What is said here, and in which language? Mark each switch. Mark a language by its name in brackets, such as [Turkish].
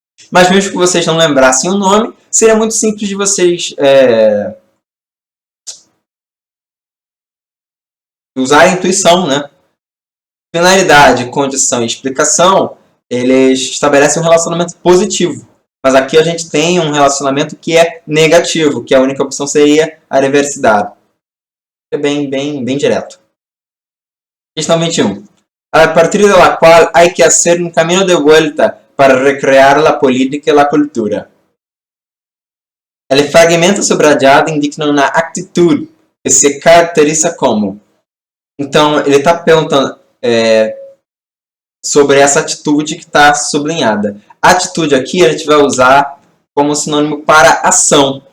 [Portuguese] Mas mesmo que vocês não lembrassem o nome, seria muito simples de vocês usar a intuição, né? Finalidade, condição e explicação, eles estabelecem um relacionamento positivo. Mas aqui a gente tem um relacionamento que é negativo, que a única opção seria a reversidade. É bem direto. Questão 21. [Spanish] A partir de la qual hay que hacer un camino de vuelta para recrear la política y la cultura. El fragmento subrayado indica uma atitude que se caracteriza como. [Portuguese] Então, ele está perguntando sobre essa atitude que está sublinhada. A atitude aqui a gente vai usar como sinônimo para ação.